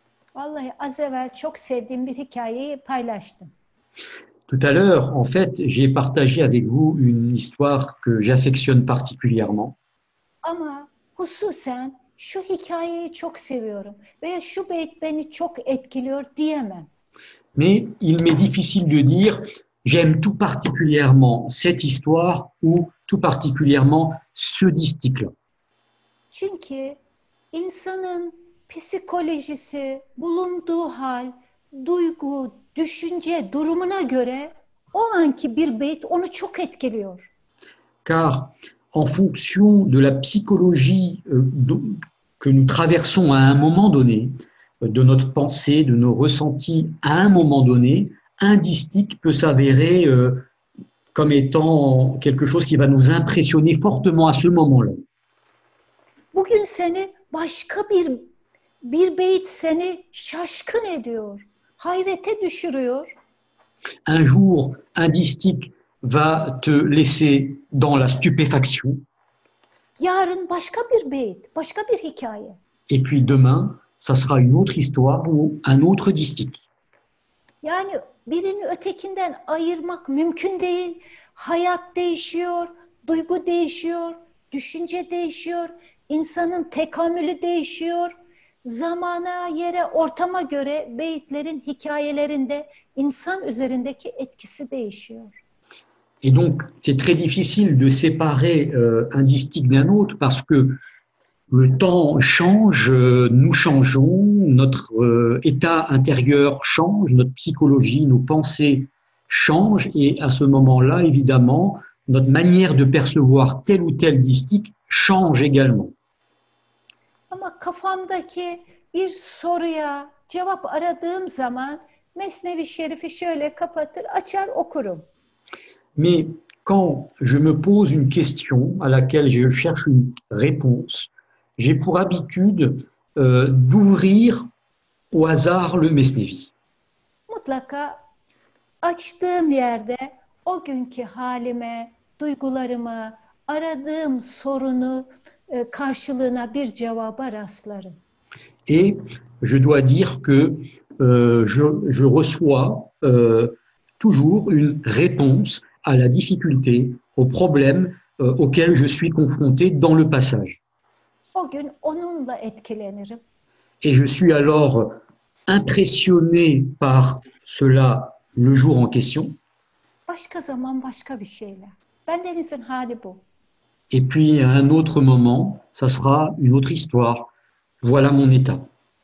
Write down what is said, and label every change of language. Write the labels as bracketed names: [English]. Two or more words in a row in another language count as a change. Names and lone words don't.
[Turkish] Vallahi az evvel çok sevdiğim bir hikayeyi paylaştım. [French] Tout à l'heure, en fait, j'ai partagé avec vous une histoire que j'affectionne particulièrement, [Turkish] Ama hususen şu hikayeyi çok seviyorum veya şu beyt beni çok etkiliyor diyemem. [French] mais il m'est difficile de dire j'aime tout particulièrement cette histoire ou tout particulièrement ce distique-là. [Turkish] Çünkü insanın psikolojisi, bulunduğu hal, duygu, düşünce durumuna göre o anki bir beyt onu çok etkiliyor. [French] Car en fonction de la psychologie que nous traversons à un moment donné, de notre pensée, de nos ressentis à un moment donné, un distique peut s'avérer comme étant quelque chose qui va nous impressionner fortement à ce moment-là. [Turkish] Bugün seni başka bir beyt seni şaşkın ediyor, hayrete düşürüyor. [French] Un jour, un distique va te laisser dans la stupéfaction, [Turkish] Yarın başka bir beyt, başka bir hikaye. [French] et puis demain, ça sera une autre histoire ou un autre distique. [Turkish] Yani birini ötekinden ayırmak mümkün değil. Hayat değişiyor, duygu değişiyor, düşünce değişiyor, insanın tekamülü değişiyor. Zamana, yere, ortama göre beyitlerin hikayelerinde insan üzerindeki etkisi değişiyor. [French] Et donc, c'est très difficile de séparer un distique d'un autre parce que le temps change, nous changeons, notre état intérieur change, notre psychologie, nos pensées changent et à ce moment-là, évidemment, notre manière de percevoir tel ou tel distique change également. [Turkish] Ama kafamdaki bir soruya cevap aradığım zaman Mesnevi Şerif'i şöyle kapatır, açar okurum. [French] Mais quand je me pose une question à laquelle je cherche une réponse, j'ai pour habitude d'ouvrir au hasard le Mesnevi. [Turkish] Mutlaka açtığım yerde o günkü halime, duygularıma, aradığım sorunu karşılığına bir cevaba rastlarım. [French] Et je dois dire que je reçois toujours une réponse à la difficulté, au problème auquel je suis confronté dans le passage. [Turkish] O gün onunla etkilenirim. [French] Et je suis alors impressionné par cela le jour en question. [Turkish] Başka zaman başka bir şeyle. Bendenizin hali bu. [French] Et puis à un autre moment, ça sera une autre histoire. Voilà mon état.